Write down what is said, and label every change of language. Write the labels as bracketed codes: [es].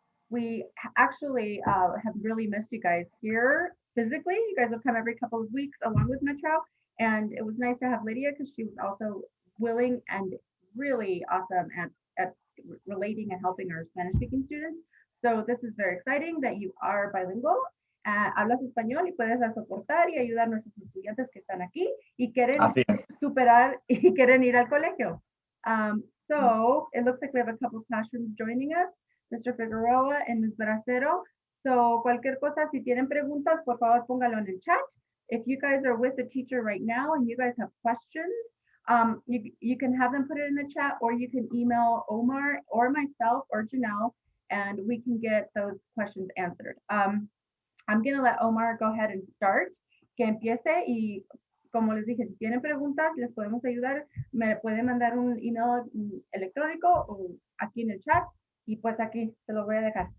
[en] We actually have really missed you guys here physically. You guys have come every couple of weeks along with Metro. And it was nice to have Lydia because she was also willing and really awesome at relating and helping our Spanish speaking students. So this is very exciting that you are bilingual. [es] Hablas español y puedes soportar y ayudar a nuestros estudiantes que están aquí y quieren Así es. superar y quieren ir al colegio. [en] So it looks like we have a couple of classrooms joining us, Mr. Figueroa and Ms. Bracero. [es] So cualquier cosa, si tienen preguntas, por favor póngalo en el chat. [en] If you guys are with the teacher right now and you guys have questions, you can have them put it in the chat, or you can email Omar or myself or Janelle, and we can get those questions answered. I'm going to let Omar go ahead and start, [es] que empiece, y como les dije, si tienen preguntas, les podemos ayudar, me pueden mandar un email electrónico o aquí en el chat, y pues aquí se lo voy a dejar.